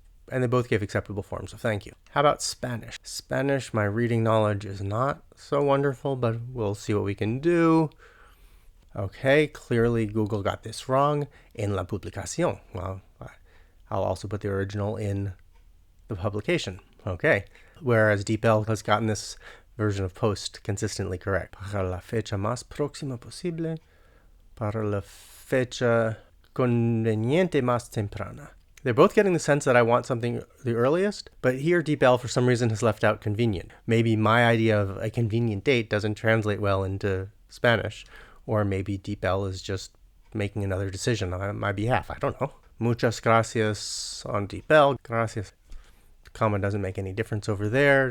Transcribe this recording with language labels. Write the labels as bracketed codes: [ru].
[en] And they both gave acceptable forms of thank you. How about Spanish? Spanish, my reading knowledge is not so wonderful, but we'll see what we can do. Okay, clearly Google got this wrong. [es] En la publicación. [en] Well, I'll also put the original in the publication. Okay, whereas DeepL has gotten this version of post consistently correct. [es] Para la fecha más próxima posible. Para la fecha conveniente más temprana. [en] They're both getting the sense that I want something the earliest, but here DeepL for some reason has left out convenient. Maybe my idea of a convenient date doesn't translate well into Spanish. Or maybe DeepL is just making another decision on my behalf. I don't know. [es] Muchas gracias [en] on DeepL. Gracias. The comma doesn't make any difference over there.